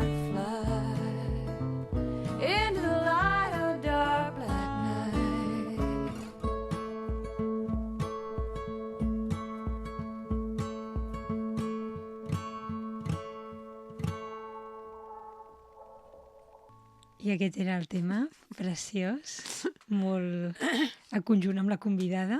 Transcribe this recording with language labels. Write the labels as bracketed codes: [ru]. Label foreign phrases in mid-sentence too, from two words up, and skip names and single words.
[en] fly, into the light of the dark black night. [ca] I aquest era el tema, preciós, molt a conjunt amb la convidada.